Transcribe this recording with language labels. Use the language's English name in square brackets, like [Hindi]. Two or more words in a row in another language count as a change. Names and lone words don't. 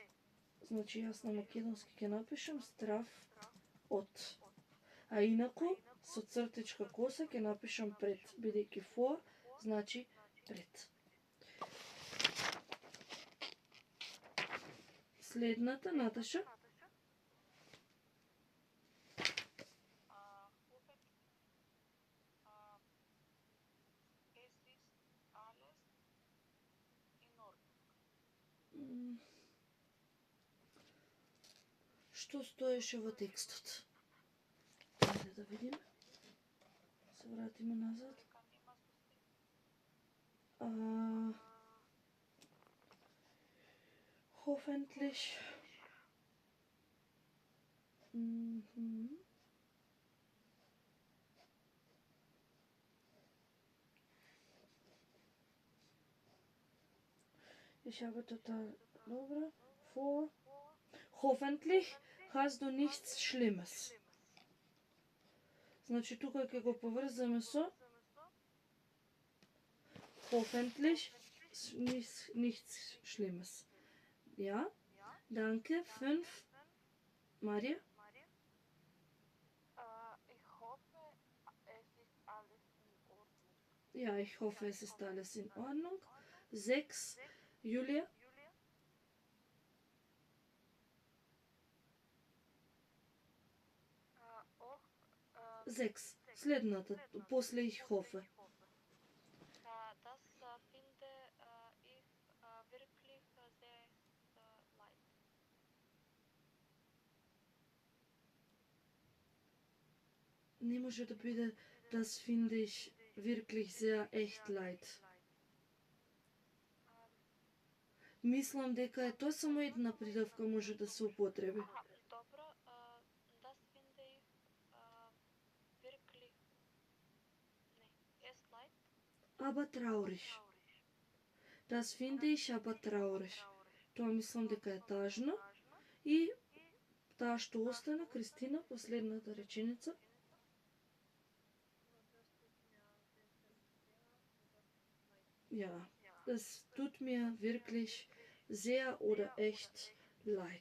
[Macedonian] Значи јас на македонски ќе напишам страв од. А инаку со цртичка коса ќе напишам пред, бидејќи for значи пред. Следната, Наташа. [German] Es ist alles in Ordnung. [Macedonian] Што стоеше во текстот? Ајде да видиме. Се вратиме назад. [German] Hoffentlich. Ich habe total dobro. Vor. Hoffentlich hast du nichts Schlimmes. [Macedonian] Значи тука ќе го поврземе со [German] hoffentlich nichts Schlimmes. Ja? Danke. 5. Марија? Ich hoffe, es ist alles in Ordnung. Ja, ich hoffe, es ist alles in Ordnung. 6. Јулија? Auch 6. [Macedonian] Следната, после [German] ich hoffe. das finde ich wirklich sehr leid. [Macedonian] Не може да биде [German] das finde ich wirklich sehr echt leid. [Macedonian] Мислам дека е тоа само една придавка може да се употреби. Dobro, [German] das finde ich wirklich es leid. Aber traurig. Das finde ich aber traurig. [Macedonian] Тоа мислам дека е тажно. И таа што остана, Кристина, последната реченица. [German] Ja, es tut mir wirklich sehr oder echt leid.